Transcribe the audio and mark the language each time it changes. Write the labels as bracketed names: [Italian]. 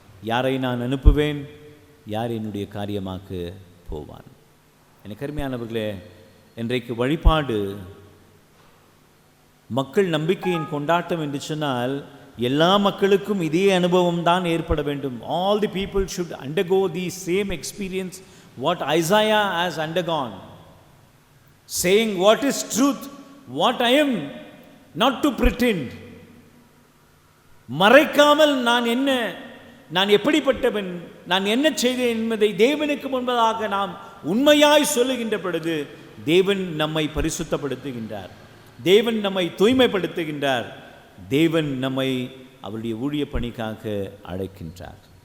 [Tamil] யாரை நான் அனுப்புவேன், யார் என்னுடைய காரியமாக்க போவான்? எனக்கு அருமையானவர்களே, இன்றைக்கு வழிபாடு மக்கள் நம்பிக்கையின் கொண்டாட்டம் என்று சொன்னால் எல்லா மக்களுக்கும் இதே அனுபவம் தான் ஏற்பட வேண்டும். [English] All the people should undergo the same experience what Isaiah has undergone, saying what is truth, what I am, not to pretend. [Tamil] மறைக்காமல் நான் எப்படிப்பட்டவன், நான் என்ன செய்தேன் என்பதை தேவனுக்கு முன்பதாக நாம் உண்மையாய் சொல்லுகின்ற பொழுது தேவன் நம்மை பரிசுத்தப்படுத்துகின்றார். தேவன் நம்மை தூய்மைப்படுத்துகின்றார். தேவன் நம்மை அவருடைய ஊழிய பணிக்காக அழைக்கின்றார்.